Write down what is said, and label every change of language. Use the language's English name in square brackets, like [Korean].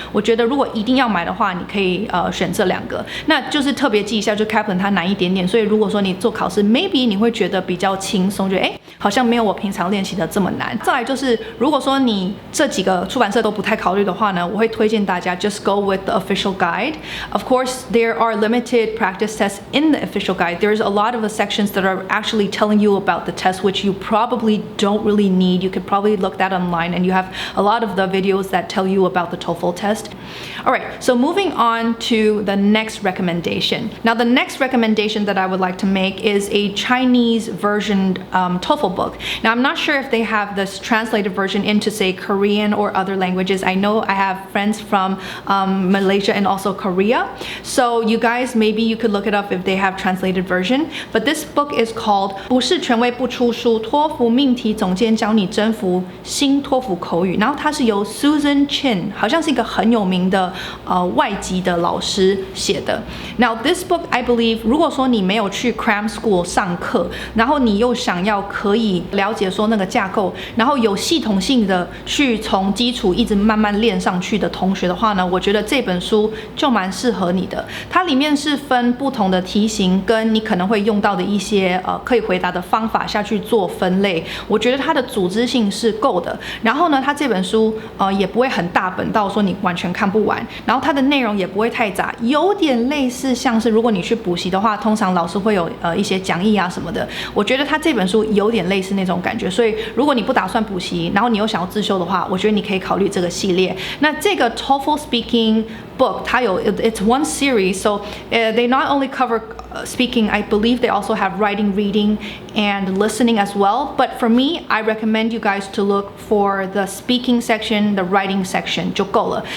[Chinese] 我觉得如果一定要买的话，你可以选这两个。那就是特别记一下，就 Kaplan 它难一点点，所以如果说你做考试 ，maybe 你会觉得比较轻松，觉得好像没有我平常练习的这么难。再来就是，如果说你这几个出版社都不太考虑的话呢，我会推荐大家 [English] just go with the official guide. Of course, there are limited practice tests in the official guide. There's a lot of the sections that are actually telling you about the test, which you probably don't really need. You could probably look that online, and you have a lot of the videos that tell you about the TOEFL test. Alright, so moving on to the next recommendation. Now, the next recommendation that I would like to make is a Chinese version TOEFL book. Now, I'm not sure if they have this translated version into, say, Korean or other languages. I know I have friends from Malaysia and also Korea. So you guys, maybe you could look it up if they have translated version. But this book is called [Chinese] 不是权威不出书，托福命题总监教你征服新托福口语。然后它是由 Susan Chin， 好像是一个很有名的外籍的老师写的。 [English] Now this book, I believe， [Chinese] 如果说你没有去 cram school 上课，然后你又想要可以了解说那个架构，然后有系统性的去从基础一直慢慢练上去的同学的话呢，我觉得这本书就蛮适合你的。它里面是分不同的题型跟你可能会用到的一些可以回答的方法下去做分类。我觉得它的组织性是够的。然后呢，它这本书也不会很大本到说你完全看不完。然后它的内容也不会太杂，有点类似像是如果你去补习的话，通常老师会有一些讲义啊什么的。我觉得它这本书有点类似那种感觉，所以如果你不打算补习，然后你又想要自修的话，我觉得你可以考虑这个系列。那这个 [English] TOEFL Speaking book [Chinese] 它有 [English] it's one series, so they not only cover speaking, I believe they also have writing, reading, and listening as well. But for me, I recommend you guys to look for the speaking section, the writing section [Chinese] 就够了。